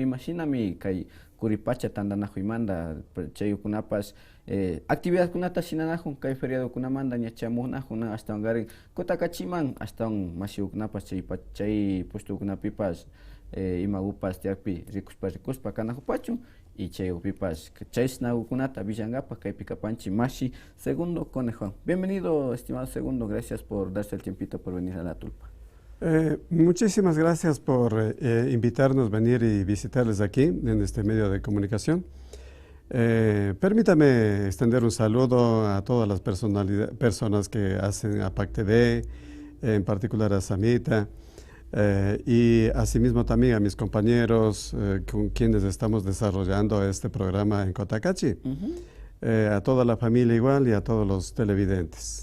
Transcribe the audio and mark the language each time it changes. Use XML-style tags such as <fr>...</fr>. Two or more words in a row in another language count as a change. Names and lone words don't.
<qu>Imaginami kay Kuripacha tandanajuymanta chaykunapas actividadkunata shinanajun kay feriadokunamanta ñachamunajun ashtawan karin Kotakachiman ashtawan mashiukunapas chay pushtukunapipas imagupas tiakpi rikuspa kanajupachun y chayupipas chaysnagukunata villangapas kaypi kapanchik Mashi Segundo Conejo.</qu> <es>Bienvenido, estimado Segundo, gracias por darse el tiempito por venir a la Tulpa. Muchísimas gracias por invitarnos a venir y visitarles aquí en este medio de comunicación. Permítame extender un saludo a todas las personas que hacen APAC TV, en particular a Samita, y asimismo también a mis compañeros con quienes estamos desarrollando este programa en Cotacachi, a toda la familia igual y a todos los televidentes.</es>